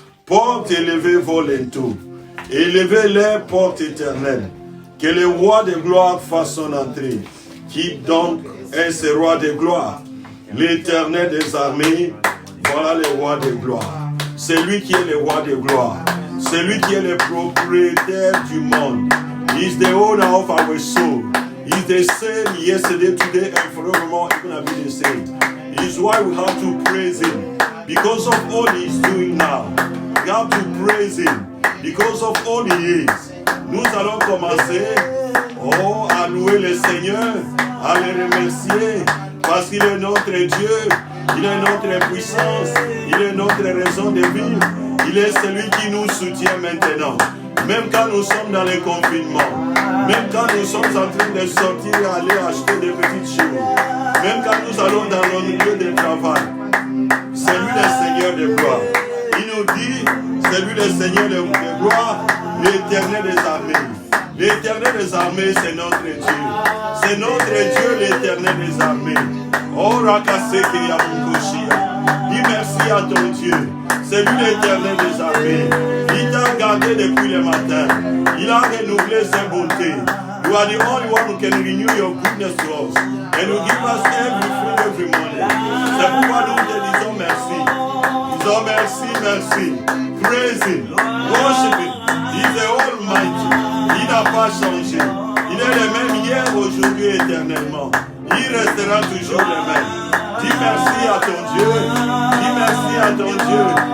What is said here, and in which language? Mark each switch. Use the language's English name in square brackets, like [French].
[French] Porte élevez vos linteaux, élevez-les, porte éternelle, que le roi de gloire fasse son entrée. Qui donc est ce roi de gloire? L'Éternel des armées, voilà le roi de gloire. C'est lui qui est le roi de gloire. C'est lui qui est le propriétaire du monde. [English] He is the owner of our soul. He is the same yesterday, today, and forevermore. He is going to be the same. It is why we have to praise him. because of all He is doing now. We have to praise Him because of all He is. [French] Nous allons commencer à louer le Seigneur, à le remercier parce qu'il est notre Dieu, il est notre puissance, il est notre raison de vivre, il est celui qui nous soutient maintenant. Même quand nous sommes dans le confinement, même quand nous sommes en train de sortir et aller acheter des petites choses, même quand nous allons dans nos lieux de travail, c'est lui le Seigneur de gloire. Il nous dit, c'est lui le Seigneur de gloire, l'Éternel des armées. L'Éternel des armées, c'est notre Dieu. C'est notre Dieu, l'Éternel des armées. Oh, Rakaseke Yamukoshia. Dis merci à ton Dieu. C'est lui l'Éternel des armées. Il t'a gardé depuis le matin. Il a renouvelé ses bontés. [English] You are the only one who can renew your goodness to us. And you give us every morning. [French] C'est pourquoi nous te disons merci. Disons merci, merci. [English] Praise Him. Worship Him. He is the Almighty. [French] Il n'a pas changé. Il est le même hier, aujourd'hui, éternellement. Il restera toujours le même. Dis merci à ton Dieu. Dis merci à ton Dieu.